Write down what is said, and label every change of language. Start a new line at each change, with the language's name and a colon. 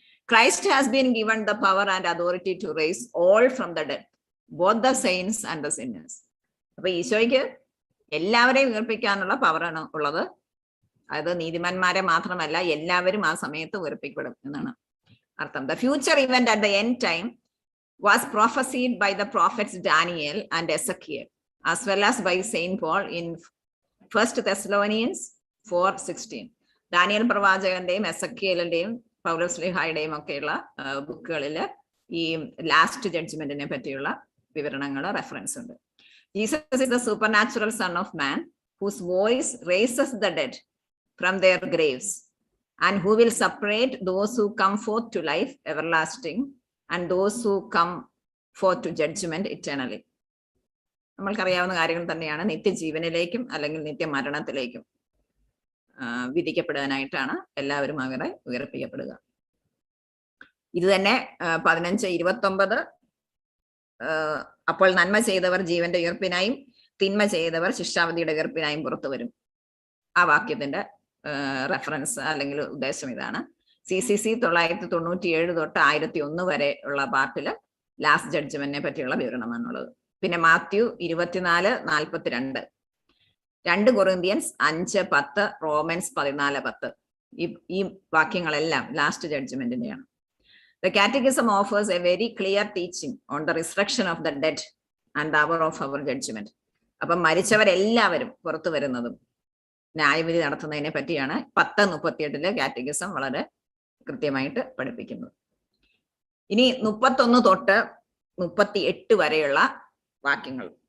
English: Christ has been given the power and authority to raise all from the dead, both the saints and the sinners.
Malayalam: അപ്പൊ ഈശോയ്ക്ക് എല്ലാവരെയും ഉയർപ്പിക്കാനുള്ള പവറാണ് ഉള്ളത്. അത് നീതിമാന്മാരെ മാത്രമല്ല, എല്ലാവരും ആ സമയത്ത് ഉയർപ്പിക്കപ്പെടും എന്നാണ് അർത്ഥം.
English: The future event at the end time was prophesied by the prophets Daniel and Ezekiel, as well as by Saint Paul in 1 Thessalonians 4:16.
Malayalam: Daniel പ്രവാചകന്റെയും എസക്കിയേലിന്റെയും പൗലോസ്ലീഹായുടെയും ഒക്കെയുള്ള ബുക്കുകളിൽ ഈ ലാസ്റ്റ് ജഡ്ജ്മെന്റിനെ പറ്റിയുള്ള വിവരണങ്ങൾ റെഫറൻസ് ഉണ്ട്.
English: Jesus is the supernatural Son of Man, whose voice raises the dead from their graves, and who will separate those who come forth to life everlasting and those who come forth to judgment eternally.
Malayalam: നമ്മൾക്കറിയാവുന്ന കാര്യങ്ങൾ തന്നെയാണ്. നിത്യജീവനിലേക്കും അല്ലെങ്കിൽ നിത്യമരണത്തിലേക്കും വിധിക്കപ്പെടാനായിട്ടാണ് എല്ലാവരും അവരെ ഉയർപ്പിക്കപ്പെടുക. ഇത് തന്നെ 15:29 അപ്പോൾ നന്മ ചെയ്തവർ ജീവന്റെ ഉയർപ്പിനായും തിന്മ ചെയ്തവർ ശിക്ഷാവിധിയുടെ ഉയർപ്പിനായും പുറത്തു വരും. ആ വാക്യത്തിന്റെ റെഫറൻസ് അല്ലെങ്കിൽ ഉദ്ദേശം ഇതാണ്. CCC 997 തൊട്ട് 1001 വരെ ഉള്ള പാർട്ടില് ലാസ്റ്റ് ജഡ്ജ്മെന്റിനെ പറ്റിയുള്ള വിവരണമാണുള്ളത്. പിന്നെ മാത്യു 24:42, 2 കൊറിന്ത്യൻസ് 5:10, റോമൻസ് 14:10 ഈ വാക്യങ്ങളെല്ലാം last ജഡ്ജ്മെന്റിന്റെയാണ്.
English: The Catechism offers a very clear teaching on the resurrection of the dead and the hour of our judgment.
Malayalam: അപ്പം മരിച്ചവരെല്ലാവരും പുറത്തു വരുന്നതും ന്യായവിധി നടത്തുന്നതിനെ പറ്റിയാണ് 10:38 കാറ്റഗിസം വളരെ കൃത്യമായിട്ട് പഠിപ്പിക്കുന്നത്. ഇനി 31 തൊട്ട് 38 വരെയുള്ള വാക്യങ്ങൾ.